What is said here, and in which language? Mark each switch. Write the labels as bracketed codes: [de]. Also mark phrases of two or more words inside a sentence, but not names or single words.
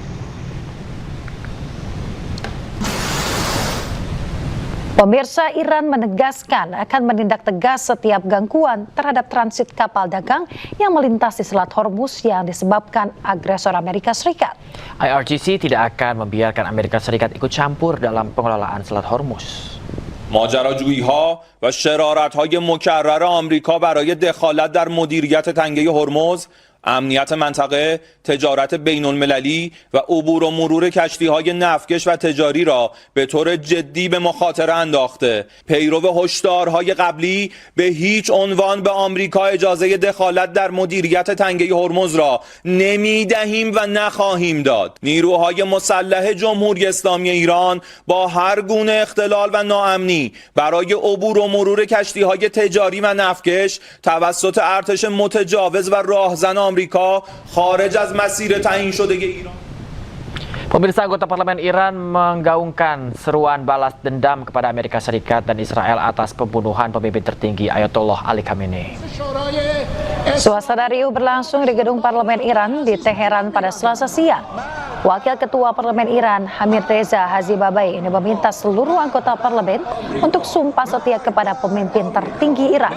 [id] Pemirsa, Iran menegaskan akan menindak tegas setiap gangguan terhadap transit kapal dagang yang melintasi Selat Hormuz yang disebabkan agresor Amerika Serikat. IRGC tidak akan membiarkan Amerika Serikat ikut campur dalam pengelolaan Selat Hormuz. [fa] ماجراجویی‌ها و شرارت‌های مکرر آمریکا برای دخالت در مدیریت تنگه هرمز، امنیت منطقه، تجارت بین‌المللی و عبور و مرور کشتی‌های نفتکش و تجاری را به طور جدی به مخاطره انداخته. پیرو هشدارهای قبلی به هیچ عنوان به آمریکا اجازه دخالت در مدیریت تنگه هرمز را نمی‌دهیم و نخواهیم داد. نیروهای مسلح جمهوری اسلامی ایران با هر گونه اختلال و ناامنی برای عبور و مرور کشتی‌های تجاری و نفتکش توسط ارتش متجاوز و راهزن آمریکا خارج از مسیر تعیین شده ایران. [id] Pemirsa, anggota parlemen Iran menggaungkan seruan balas dendam kepada Amerika Serikat dan Israel atas pembunuhan pemimpin tertinggi Ayatollah Ali Khamenei. Suasana riuh berlangsung di gedung parlemen Iran di Teheran pada Selasa siang. Wakil Ketua Parlemen Iran, Hamid Reza Hazibabai, ini meminta seluruh anggota parlemen untuk sumpah setia kepada pemimpin tertinggi Iran.